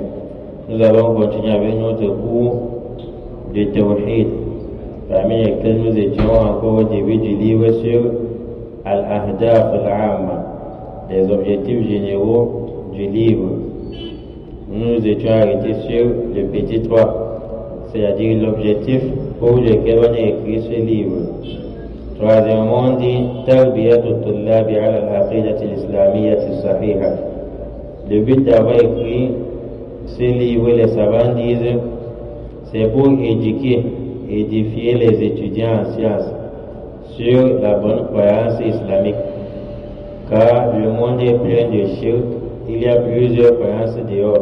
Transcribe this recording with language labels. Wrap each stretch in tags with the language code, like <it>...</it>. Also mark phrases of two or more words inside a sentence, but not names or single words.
<fr>Nous allons continuer avec notre cours de Tawhid, parmi lesquels nous étions encore au début du livre sur</fr> <ar>الأهداف العامة,</ar> <fr>les objectifs généraux du livre. Nous nous étions arrêtés sur le petit 3, c'est-à-dire l'objectif pour lequel on a écrit ce livre. Troisièmement, on dit</fr> <ar>تربية الطلاب على العقيدة الإسلامية الصحيحة.</ar> <fr>Le but d'avoir écrit ce livre, les savants disent, c'est pour éduquer, édifier les étudiants en sciences sur la bonne croyance islamique. Car le monde est plein de shirk, il y a plusieurs croyances dehors.</fr>